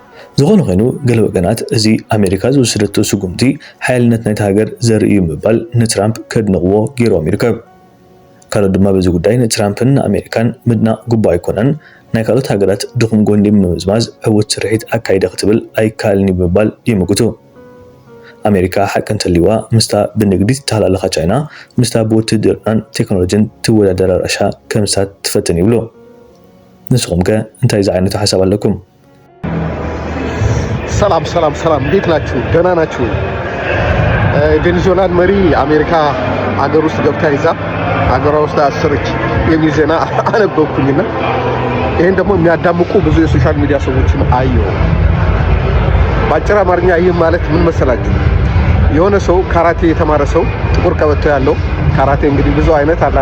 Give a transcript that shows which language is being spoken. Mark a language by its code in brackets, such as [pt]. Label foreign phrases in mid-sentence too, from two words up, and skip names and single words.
[ti] ዝኾነ ኮይኑ ገለ ወገናት እዚ ኣሜሪካ ዝወሰደቶ ስጉምቲ ሓይልነት ናይቲ ሃገር ዘርኢ ምባል ንትራምፕ ከድንቕዎ ገይሮም ይርከብ ካልኦት ድማ በዚ ጉዳይ ንትራምፕን ኣሜሪካን ምድናቕ ግቡእ ኣይኮነን ናይ ካልኦት ሃገራት ድኹም ጎኒ ብምዝማዝ ዕዉት ስርሒት ኣካይደ ክትብል ኣይከኣልኒ ብምባል ይምግቱ ኣሜሪካ ሓቂ እንተልይዋ ምስታ ብንግዲ ተሃላለኻ ቻይና ምስታ ብውትድርናን ቴክኖሎጂን ትወዳደር ርኣሻ ከምሳት ትፈትን ይብሉ ንስኹም ከ እንታይ ዝዓይነቱ ሓሳብ ኣለኩም [am] ሰላም እንዴት ናችሁ ደህና ናችሁ ቬኔዙዌላን መሪ አሜሪካ አገር ውስጥ ገብታ ይዛ አገሯ ውስጥ አሰረች የሚል ዜና አነበብኩኝና ይሄን ደግሞ የሚያዳምቁ ብዙ የሶሻል ሚዲያ ሰዎችን አየሁ ባጭር አማርኛ ይህ ማለት ምን መሰላችሁ የሆነ ሰው ካራቴ የተማረ ሰው ጥቁር ቀበቶ ያለው ካራቴ እንግዲህ ብዙ አይነት አለ